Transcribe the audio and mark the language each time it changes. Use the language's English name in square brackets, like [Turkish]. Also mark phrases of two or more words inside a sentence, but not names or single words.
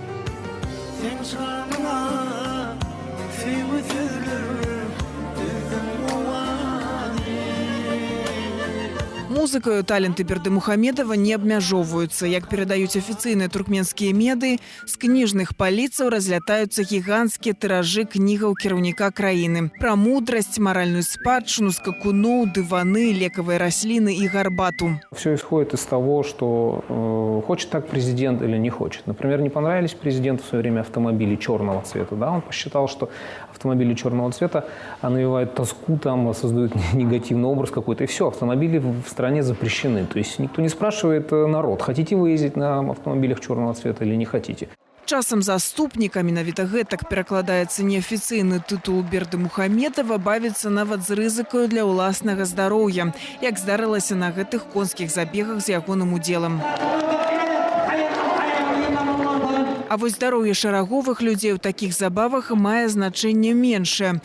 [Belarusian] Музыкаю таленты Бердымухамедова не абмяжоўваюцца. Як перадаюць афіцыйныя туркменскія медыі, з кніжных паліцаў разлятаюцца гіганцкія тыражы кнігаў кіраўніка краіны. Пра мудрасць, маральную спадчыну, скакуноў, дываны, лекавыя расліны і гарбату. [Russian] Все исходит из того, что хочет так президент или не хочет. Например, не понравились президенту в свое время автомобили черного цвета. Да? Он посчитал, что автомобили черного цвета навевают тоску, там, создают негативный образ какой-то. И все, автомобили в стране запрещены. То есть никто не спрашивает народ, хотите вы ездить на автомобилях черного цвета или не хотите. [Belarusian] Часам заступнікам, менавіта гэтак перакладаецца неафіцыйны тытул Бердымухамедова, бавіцца нават з рызыкаю для ўласнага здароўя, як здарылася на гэтых конскіх забегах з ягоным удзелам. А вось здароўе шараговых людзей у такіх забавах мае значэнне меншае.